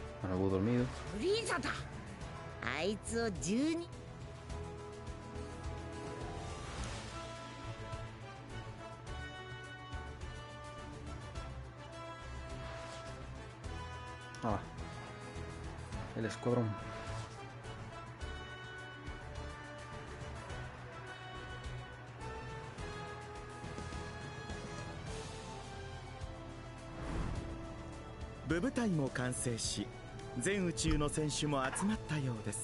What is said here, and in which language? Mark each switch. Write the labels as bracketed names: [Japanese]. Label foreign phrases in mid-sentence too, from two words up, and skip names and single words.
[Spanish] algo dormido. [Japanese] フリーザだ。あいつを12。 [Spanish] Ah, el escuadrón. [Japanese] 部部隊も完成し、全宇宙の選手も集まったようです。